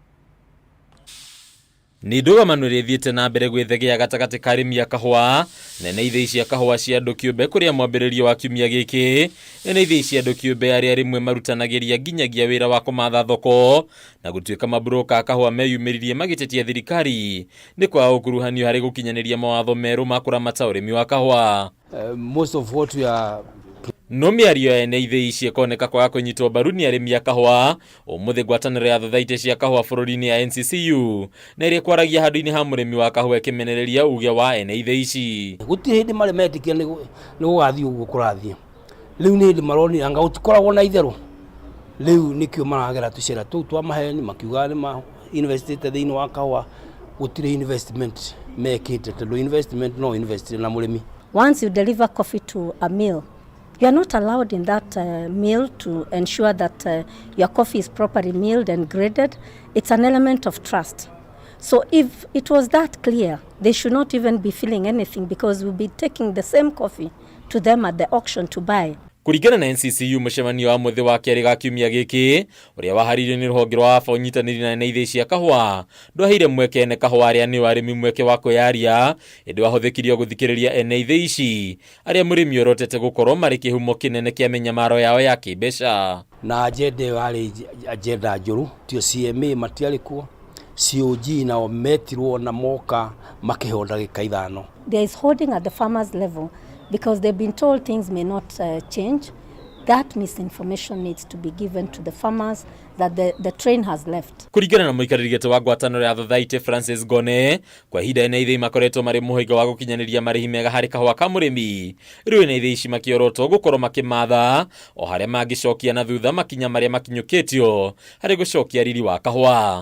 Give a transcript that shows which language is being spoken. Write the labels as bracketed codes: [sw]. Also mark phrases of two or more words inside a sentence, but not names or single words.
[ki] Nĩ ndũgamano rĩthiĩte na mbere gwĩthegea gatagatĩ ka arĩmi a kahũa nene ithĩi cia kahũa cia andũ kĩũmbe kũrĩa mwambĩrĩrio wa kiumia gĩkĩ nene ithĩi cia andũ kĩũmbe arĩa rĩmwe marutanagĩria nginyagia wĩra wa kũmatha thoko na gũtuĩka mabroka a kahũa meyumĩririe magĩtetia thirikari nĩ kwaga ũkuruhanio harĩ gũkinyanĩria mawatho merũ ma kũramata ũrĩmi wa kahũa. [en] Most of what we are [ki] no mĩario ene ithĩi ici ĩkoneka kwaga kũnyitwo mbaru nĩ arĩmi a kahũa ũmũthĩ ngwatanĩro ya society cia kahũa bũrũri-inĩ ya NCCU na ĩrĩa kwaragia handũ-inĩ ha mũrĩmi wa kahũa ĩkĩmenereria uge wa ene ithĩi ici. Gũtirĩ hĩndĩ marĩ metĩkia nĩ gũgathiĩ ũguo kũrathiĩ. Rĩu nĩ hĩndĩ maroni anga gũtikoragwo na itherũ. Rĩu nĩkĩo maragera tũcera tũu twa maheni makiuga nĩ ma investite thĩinĩ wa kahũa gũtirĩ investment mekĩte tondũ investment no invest na mũrĩmi. [en] Once you deliver coffee to a mill, you are not allowed in that mill to ensure that your coffee is properly milled and graded. It's an element of trust. So if it was that clear, they should not even be feeling anything because we'll be taking the same coffee to them at the auction to buy. [ki] Kũringana na NCCU mũcemanio wa mũthĩ wa kerĩ ga kiumia gĩkĩ ũrĩa waharĩirio nĩ rũhonge rwa AFA ũnyitanĩri na ene ithĩi cia kahũa ndwaheire mweke ene kahũa arĩa nĩ arĩmi mweke wa kwĩyaria ĩndĩ wahũthĩkirio gũthikĩrĩria ene ithĩi ici arĩa mũrĩmi orotete gũkorwo marĩ kĩhumo kĩnene kĩa mĩnyamaro yao ya kĩmbeca. Na agenda yarĩ agenda njũru tio CMA matiarĩ kuo COG nao metirwo na moka makĩhonda gĩka ithano. [en] There is holding at the farmers level because they've been told things may not change. That misinformation needs to be given to the farmers that the train has left. [ki] Kũringana na mũikarĩri gĩtĩ wa ngwatanĩro ya society Francis Gone kwa ihinda ene ithĩi makoretwo marĩ mũhĩnga wa gũkinyanĩria marĩhi mega harĩ kahũa ka mũrĩmi rĩu ene ithĩi ici makĩorotwo gũkorwo makĩmatha o harĩa mangĩcokia na thutha makinya marĩa makinyũkĩtio harĩ gũcokia riri wa kahũa.